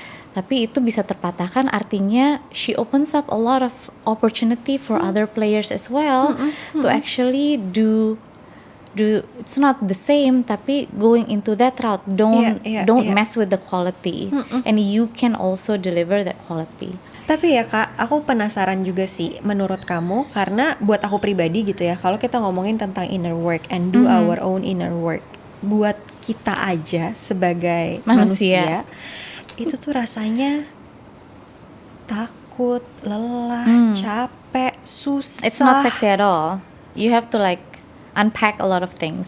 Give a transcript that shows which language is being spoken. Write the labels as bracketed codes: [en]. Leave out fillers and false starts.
[id] Tapi itu bisa terpatahkan, artinya [en] she opens up a lot of opportunity for other players as well to actually do it's not the same, [id] tapi [en] going into that route, don't mess with the quality, and you can also deliver that quality. [id] Tapi ya Kak, aku penasaran juga sih menurut kamu, karena buat aku pribadi gitu ya, kalau kita ngomongin tentang inner work [en] and do our own inner work, [id] buat kita aja sebagai manusia itu tuh rasanya takut, lelah, capek, susah. [en] It's not sexy at all. You have to like unpack a lot of things.